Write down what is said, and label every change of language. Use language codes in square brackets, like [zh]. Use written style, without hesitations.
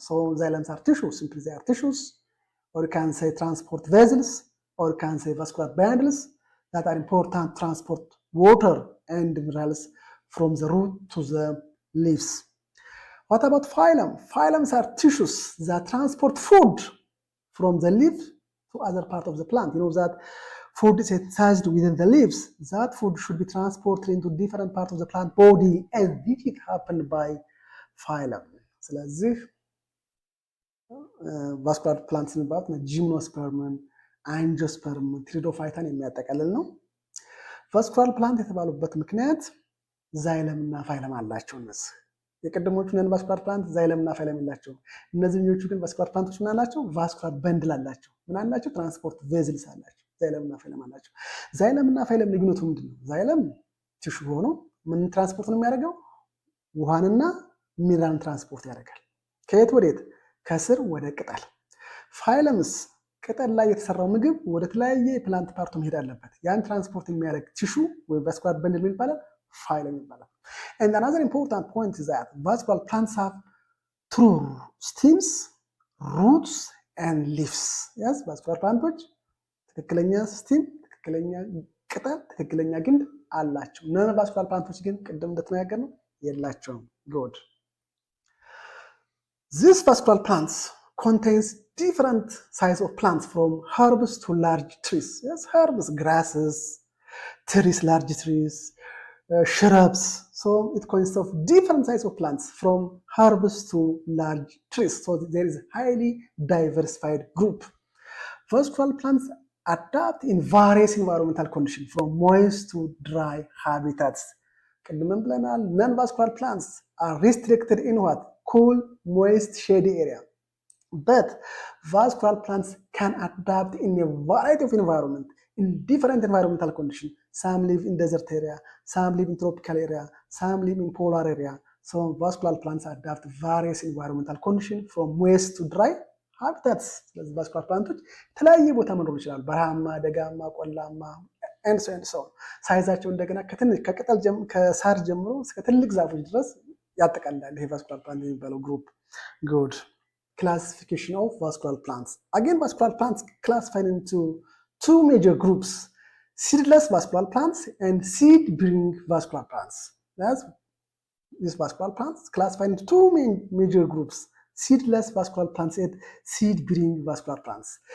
[en] So xylems are tissues, simply they are tissues, or you can say transport vessels, or you can say vascular bundles that are important to transport water and minerals from the root to the leaves. What about phylum? Phylums are tissues that transport food from the leaf to other part of the plant. You know that food is synthesized within the leaves. That food should be transported into different parts of the plant body, and this is happened by phylum. [am] ስለዚህ vascular plants የሚባሉት ጂምኖስፐርምን፣ አንጂኦስፐርም፣ ትሪዶፋይታን የሚያጠቃልል ነው። ቫስኩላር ፕላንት የተባሉበት ምክንያት ዛይለም እና ፋይለም አላቸው። እነዚህ የቀደሞቹ ነን ቫስኩላር ፕላንት ዛይለም እና ፋይለም የላቸውም። እነዚህኞቹ ግን ቫስኩላር ፕላንቶች ምን አላቸው? ቫስኩላር በንድል አላቸው። ምን አላቸው? ትራንስፖርት ቬዝልስ አላቸው። ዛይለም እና ፋይለም አላቸው። ዛይለም እና ፋይለም ልዩነቱ ምንድን ነው? ዛይለም ቲሹ ሆኖ ምን ትራንስፖርት ነው የሚያደርገው? ውሃንና ሚነራልን ትራንስፖርት ያደርጋል። ከየት ወዴት? ከስር ወደ ቅጠል። ፋይለምስ ቅጠል ላይ የተሰራው ምግብ ወደ ተለያየ የፕላንት ፓርቱ መሄድ አለበት። ያን ትራንስፖርት የሚያደርግ ቲሹ ወይም ቫስኩላር በንድል ይባላል፣ ፋይለም ይባላል። [en] And another important point is that vascular plants have true stems, roots and leaves. [am] Yes, vascular plants ትክክለኛ ስቲም፣ ትክክለኛ ቅጠል፣ ትክክለኛ ግንድ አላቸው። ነን ቫስኩላር ፕላንቶች ግን ቅድም እንደተነጋገርነው የላቸውም። good. [en] These vascular plants contains different size of plants from herbs to large trees. Yes, herbs, grasses, trees, large trees, shrubs. So it consists of different types of plants from herbs to large trees. So there is a highly diversified group. Vascular plants adapt in various environmental conditions from moist to dry habitats. [am] ቅድምም ብለናል [en] non-vascular plants are restricted in what? Cool, moist, shady area. But vascular plants can adapt in a variety of environment, in different environmental conditions. Some live in desert area, some live in tropical area, some live in polar area. So vascular plants adapt various environmental conditions from moist to dry habitats. [am] ስለዚህ vascular plants የተለያየ ቦታ መኖር ይችላል። በረሃማ፣ ደጋማ፣ ቆላማ [en] and so on. [am] ሳይዛቸው እንደገና ከቅጠል ከሳር ጀምሮ እስከ ትልቅ ዛፎች ድረስ ያጠቃልላል ይሄ vascular plant የሚባለው ግሩፕ። Good. [en] Classification of vascular plants. Again, vascular plants classified into two major groups: seedless vascular plants and seed-bearing vascular plants. That's these vascular plants classified into two major groups: seedless vascular plants and seed-bearing vascular plants.